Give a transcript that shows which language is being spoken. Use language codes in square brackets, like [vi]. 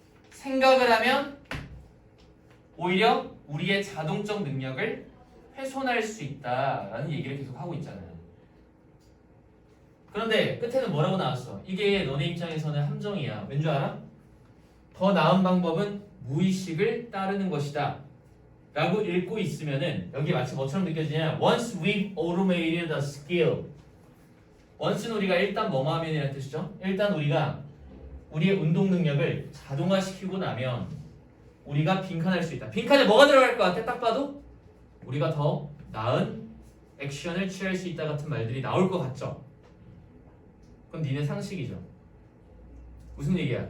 [ko] 생각을 하면 오히려 우리의 자동적 능력을 훼손할 수 있다라는 얘기를 계속 하고 있잖아요. 그런데 끝에는 뭐라고 나왔어? 이게 너네 입장에서는 함정이야. 왠 줄 알아? 더 나은 방법은 무의식을 따르는 것이다 라고 읽고 있으면은 여기 마치 뭐처럼 느껴지냐? [en] Once we've automated a skill. [ko] once는 우리가 일단 뭐뭐 하면이라는 뜻이죠. 일단 우리가 우리의 운동 능력을 자동화시키고 나면 우리가 빈칸할 수 있다. 빈칸에 뭐가 들어갈 것 같아? 딱 봐도 우리가 더 나은 액션을 취할 수 있다 같은 말들이 나올 것 같죠? 그건 니네 상식이죠. 무슨 얘기야?